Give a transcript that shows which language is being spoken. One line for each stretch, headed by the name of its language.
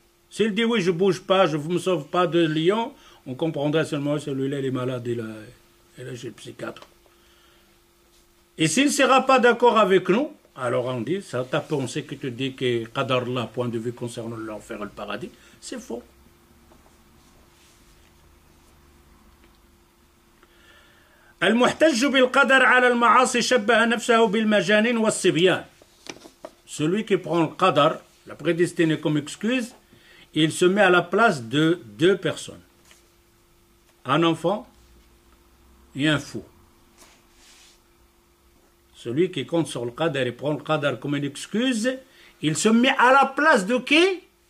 French: S'il dit oui, je ne bouge pas, je ne me sauve pas de lion, on comprendra seulement celui-là, il est malade, il est chez le psychiatre. Et s'il ne sera pas d'accord avec nous, alors on dit, ça ta pensée que tu dis que Qadar Allah, point de vue concernant l'enfer et le paradis, c'est faux.
Arabic: المحتج بالقدر على المعاصي شبه نفسه بالمجانين والصبيان.
French: Celui qui prend le qadar, la prédestinée comme excuse, il se met à la place de deux personnes. Un enfant et un fou. Celui qui compte sur le qadar et prend le qadar comme une excuse, il se met à la place de qui?